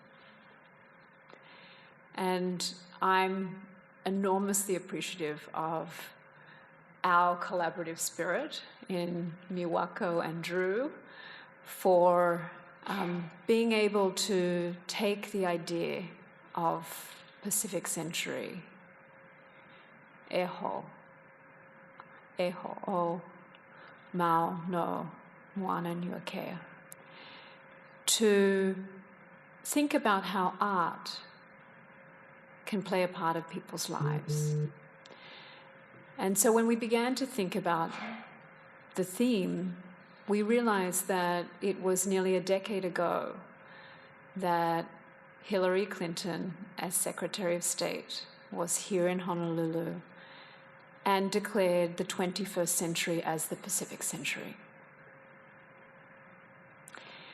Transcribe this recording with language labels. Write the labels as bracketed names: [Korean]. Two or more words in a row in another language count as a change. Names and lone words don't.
[English] And I'm enormously appreciative of our collaborative spirit in Miwako and Drew for being able to take the idea of Pacific Century, [Hawaiian] Eho, o mau no Moananuiākea, [English] to think about how art can play a part of people's lives. And so when we began to think about the theme, we realized that it was nearly a decade ago that Hillary Clinton, as Secretary of State, was here in Honolulu and declared the 21st century as the Pacific Century.